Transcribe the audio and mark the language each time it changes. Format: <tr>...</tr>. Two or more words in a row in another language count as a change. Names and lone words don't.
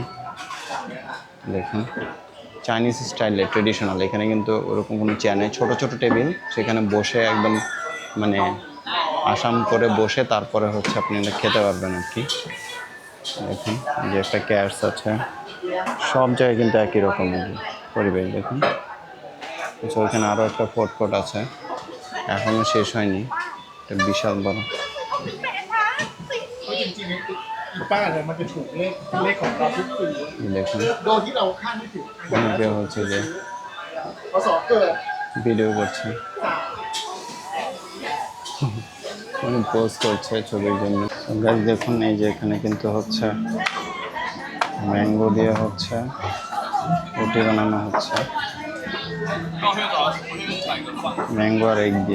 <bn>দেখুন চাইনিজ স্টাইলে ট্রেডিশনাল, এখানে কিন্তু ওরকম কোনো চেয়ার নেই, ছোটো ছোটো টেবিল, সেখানে বসে একদম মানে আসাম করে বসে তারপরে হচ্ছে আপনি খেতে পারবেন আর কি। দেখুন যে একটা ক্যাটস আছে, সব জায়গায় কিন্তু একই রকম পরিবেশ। দেখুন ওইখানে আরও একটা ফুড আছে, এখনও শেষ হয়নি, এটা বিশাল বড়।</bn> <th>จริงๆป้าเนี่ยมันจะถูกเลขของเราทุกปี</th> <bn>দেখুন</bn> <th>โดยที่เราคาดไม่ถึง</th> <bn>অনেকে হচ্ছে যে</bn> <th>พศเกิด</th> <bn>ভিডিও করছে, অনেক পোস্ট করছে ছবির জন্য। গাইস দেখুন এই যে এখানে কিন্তু হচ্ছে ম্যাঙ্গো দিয়ে হচ্ছে রুটি বানানো হচ্ছে, ম্যাঙ্গো আর এগ দিয়ে।</bn>